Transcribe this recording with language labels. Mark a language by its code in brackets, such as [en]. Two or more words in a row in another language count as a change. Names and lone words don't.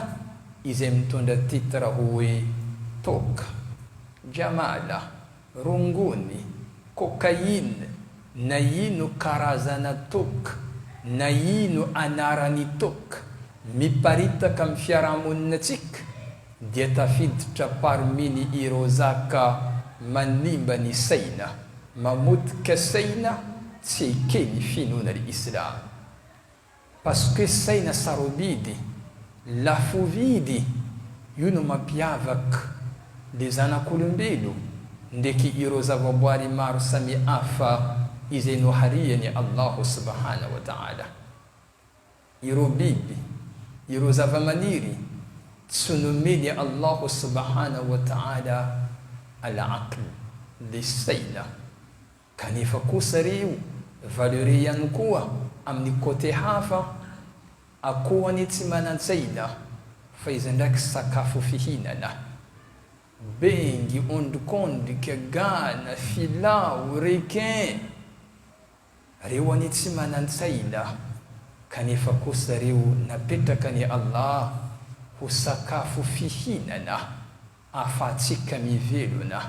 [mg] izay mitondra titra hoe toka, jamala, rongony, cocaïne, na ino karazana toka, na ino anarany toka miparitaka amin'ny fiarahamoninatsika, dia tafiditra parmi ny ireo zaka manimba ny saina, mamotika saina, tsy ekeny finoana l'Islam. [fr] Parce que [mg] saina sarobidy, lafo vidy, io no mampiavaka le zanak'olombelo ndeky ireo zavaboary maro samy hafa izay nohariany Allahu [ar] سبحانه وتعالى. [mg] Ireo biby, ireo zavamaniry, tsy nomeny Allahu [ar] سبحانه وتعالى [mg] al-aql, le saina. Kanefa kosa reo valeur ihany koa amin'ny côté hafa, akohany tsy manan-tsaina fa izy ndraiky sakafo fihinana. Bengy, ondrikondrika, gana, filao, requin, reo any tsy manan-tsaina, kanefa kosa reo napetraka ny Allah ho sakafo fihinana afatsika mivelona.